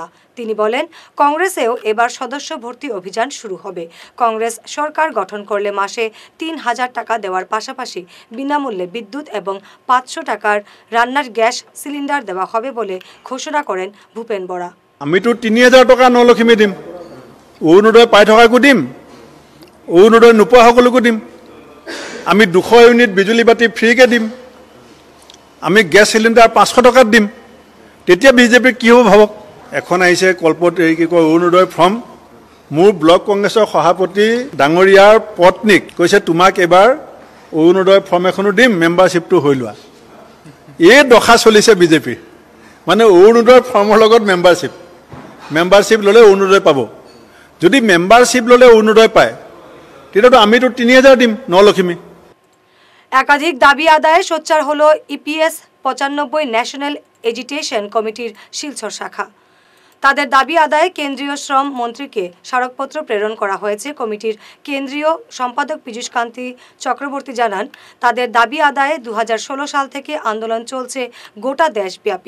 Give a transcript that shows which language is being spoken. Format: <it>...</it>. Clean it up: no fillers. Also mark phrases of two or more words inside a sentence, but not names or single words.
<bn>তিনি বলেন, কংগ্রেসেও এবার সদস্য ভর্তি অভিযান শুরু হবে। কংগ্রেস সরকার গঠন করলে মাসে 3000 টাকা দেওয়ার পাশাপাশি বিনামূল্যে বিদ্যুৎ এবং 500 টাকার রান্নার গ্যাস সিলিন্ডার দেওয়া হবে বলে ঘোষণা করেন ভূপেন বরা।</bn> <as>আমি তো 3000 টাকা নলক্ষীমে দিম, অৰুণোদয় পাই থকাকো দিম, অৰুণোদয় নোপোৱা সকলোকো দিম। আমি 200 ইউনিট বিজুলী বাতি ফ্ৰীকৈ দিম, আমি গেছ চিলিণ্ডাৰ 500 টকাত দিম। তেতিয়া বিজেপিৰ কি হ'ব ভাবক। এখন আহিছে কল্পত কি কয় অৰুণোদয় ফৰ্ম, মোৰ ব্লক কংগ্ৰেছৰ সভাপতি ডাঙৰীয়াৰ পত্নীক কৈছে তোমাক এবাৰ অৰুণোদয় ফৰ্ম এখনো দিম, মেম্বাৰশ্বিপটো হৈ লোৱা। এই দশা চলিছে বিজেপিৰ, মানে অৰুণোদয় ফৰ্মৰ লগত মেম্বাৰশ্বিপ ল'লে অৰুণোদয় পাব। যদি মেম্বাৰশ্বিপ ল'লে অৰুণোদয় পায় তেতিয়াতো আমিতো 3000 দিম নলখিমী।</as> <bn>একাধিক দাবি আদায়ে সোচ্চার হলো ইপিএস 95 ন্যাশনাল এজিটেশন কমিটির শিলচর শাখা। তাদের দাবি আদায়ে কেন্দ্রীয় শ্রম মন্ত্রীকে স্মারকপত্র প্রেরণ করা হয়েছে। কমিটির কেন্দ্রীয় সম্পাদক পীযূষ কান্তি চক্রবর্তী জানান, তাদের দাবি আদায়ে 2016 সাল থেকে আন্দোলন চলছে গোটা দেশব্যাপী।</bn>